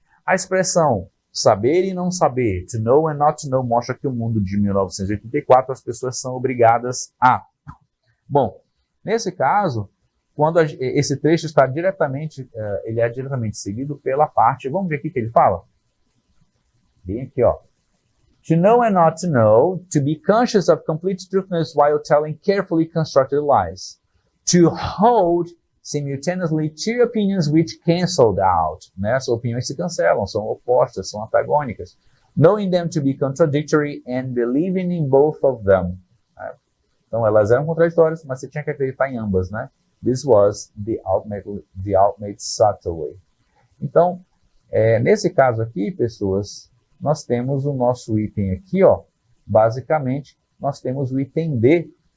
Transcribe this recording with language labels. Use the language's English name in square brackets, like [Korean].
[Portuguese] A expressão saber e não saber, [English] to know and not to know, [Portuguese] mostra que o mundo de 1984 as pessoas são obrigadas a. Bom, nesse caso, quando esse trecho está diretamente, ele é diretamente seguido pela parte, vamos ver aqui que ele fala? Bem aqui, ó. [English] To know and not to know, to be conscious of complete truthness while telling carefully constructed lies. To hold simultaneously two opinions which cancelled out. [Portuguese] Né? Essas opiniões se cancelam, são opostas, são antagônicas. [English] Knowing them to be contradictory and believing in both of them. [Portuguese] Então, elas eram contraditórias, mas você tinha que acreditar em ambas, né? [English] This was the ultimate subtle way. [Portuguese] Então, nesse caso aqui, pessoas, nós temos o nosso item aqui, ó. Basicamente, nós temos o item D